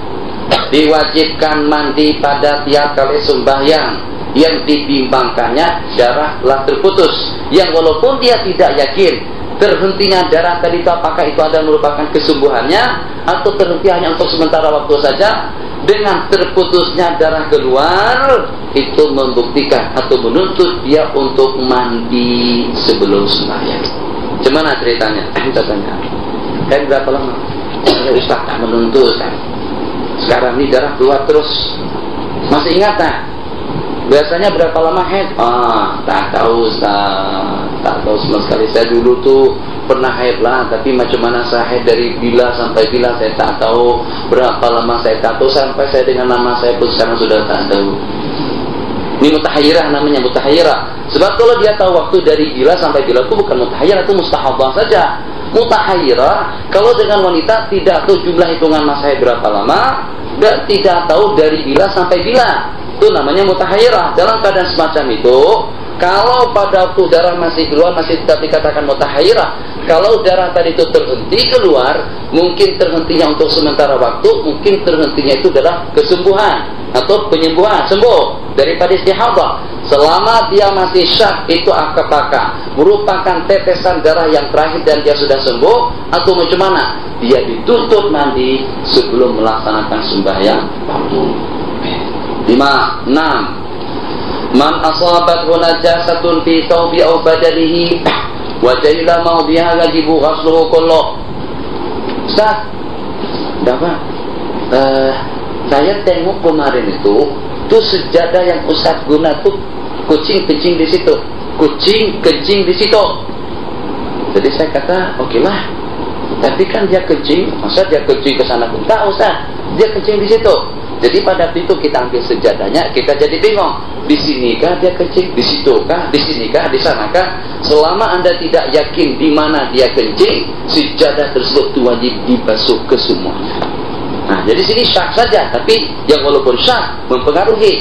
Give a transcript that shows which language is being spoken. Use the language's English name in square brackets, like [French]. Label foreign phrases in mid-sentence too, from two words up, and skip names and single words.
[Malay] Diwajibkan mandi pada tiap kali sembahyang yang dibimbangkannya darah telah terputus, yang walaupun dia tidak yakin terhentinya darah tadi itu apakah itu ada merupakan kesembuhannya atau terhenti hanya untuk sementara waktu saja. Dengan terputusnya darah keluar itu membuktikan atau menuntut dia untuk mandi sebelum sembahyang. Gimana ceritanya? Kita tanya. Kan berapa lama? Ya Ustaz tak menuntut kan. Sekarang ini darah keluar terus. Masih ingat tak? Biasanya berapa lama haid? Tak tahu Ustaz. Tak tahu sama sekali. Saya dulu tuh pernah haid lah, tapi macam mana saya haid dari bila sampai bila saya tak tahu. Berapa lama saya tak tahu, sampai saya dengan nama saya pun sekarang sudah tak tahu. Ini mutahayyirah namanya, mutahayyirah. Sebab kalau dia tahu waktu dari bila sampai bila itu bukan mutahayyirah, itu mustahadah saja. Mutahayyirah kalau dengan wanita tidak tahu jumlah hitungan masa haid berapa lama dan tidak tahu dari bila sampai bila, itu namanya mutahayyirah. Dalam keadaan semacam itu, kalau pada waktu darah masih keluar masih tetap dikatakan mutahayyirah. Kalau darah tadi itu terhenti keluar, mungkin terhentinya untuk sementara waktu, mungkin terhentinya itu adalah kesembuhan atau penyembuhan, sembuh daripada istihadah. Selama dia masih syak, itu apakah merupakan tetesan darah yang terakhir dan dia sudah sembuh, atau macam mana? Dia dituntut mandi sebelum melaksanakan sembahyang waktu. 5. 6. [Arabic] من أصابت نجاسة في ثوبه أو بدنه وجهل موضعها يجب غسله كله. [Malay] Ustaz, apa? Saya tengok kemarin itu sejadah yang Ustaz guna tuh kucing kencing di situ, kucing kencing di situ. Jadi saya kata, oke lah. Tapi kan dia kencing, masa dia kencing ke sana pun tak Ustaz, dia kencing di situ. Jadi pada itu kita ambil sejadahnya, kita jadi bingung. Di sinikah dia kencing, di situkah, di sinikah, di sanakah? Selama Anda tidak yakin di mana dia kencing, sejadah tersebut itu wajib dibasuh ke semuanya. Nah, jadi sini syak saja, tapi yang walaupun syak mempengaruhi.